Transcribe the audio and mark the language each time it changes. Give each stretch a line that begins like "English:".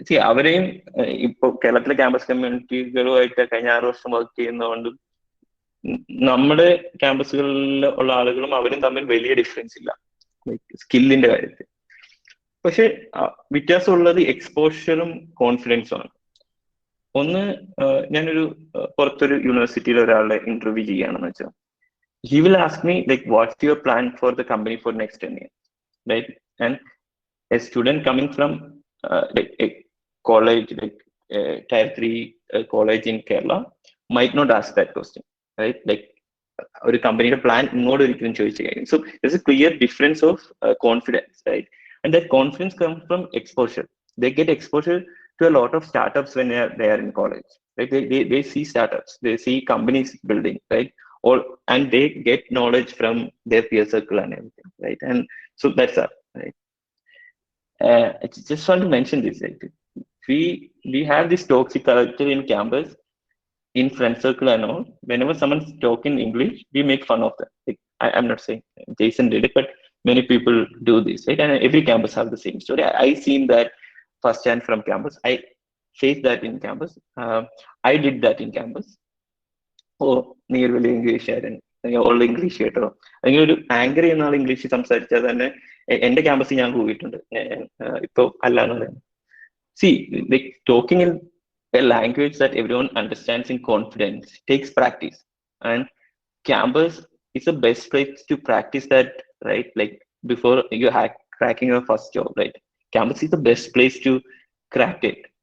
Malayalam: അവരെയും ഇപ്പൊ കേരളത്തിലെ ക്യാമ്പസ് കമ്മ്യൂണിറ്റികളുമായിട്ട് കഴിഞ്ഞ 6 വർഷം വർക്ക് ചെയ്യുന്നതുകൊണ്ട് നമ്മുടെ ക്യാമ്പസുകളിൽ ഉള്ള ആളുകളും അവരും തമ്മിൽ വലിയ ഡിഫറൻസ് ഇല്ല സ്കില്ലിന്റെ കാര്യത്തിൽ. പക്ഷെ വ്യത്യാസമുള്ളത് എക്സ്പോഷറും കോൺഫിഡൻസും ആണ്. ഒന്ന്, ഞാനൊരു പുറത്തൊരു യൂണിവേഴ്സിറ്റിയിൽ ഒരാളുടെ ഇന്റർവ്യൂ ചെയ്യുകയാണെന്ന് വെച്ചാൽ,
English: he will ask me like what's your plan for the company for next 10 years, right? And a student coming from like a college, like tier 3 college in Kerala might not ask that question, right? Like
Malayalam: ഒരു കമ്പനിയുടെ plan ഇങ്ങോട്ട് ഒരിക്കലും ചോദിച്ചു കഴിയും. So
English: there's a clear difference of confidence, right? And that confidence comes from exposure. They get exposure to a lot of startups when they are in college, right? They see startups, they see companies building, right? And they get knowledge from their peer circle and everything, right? And so that's that, right? I just want to mention this, right? We have this toxic culture in campus, in friend circle and all. Whenever someone's talking English, we make fun of them. Like, I'm not saying Jason did it, but many people do this, right? And every campus have the same story. I seen that firsthand from campus. I faced that in campus. I did that in campus.
Malayalam: നീ ഒരു വലിയ ഇംഗ്ലീഷുകാരൻ, all English കേട്ടോ, അല്ലെങ്കിൽ ഒരു anchor ചെയ്യുന്ന ആൾ English സംസാരിച്ചാൽ തന്നെ എന്റെ ക്യാമ്പസിൽ ഞാൻ പോയിട്ടുണ്ട്. ഇപ്പൊ അല്ലാന്ന് പറയുന്നത്.
English: See, like talking in a language that everyone understands in confidence takes practice, and campus is the best place to practice that, right? Like before you cracking your first job, right? Campus is the best place to crack it.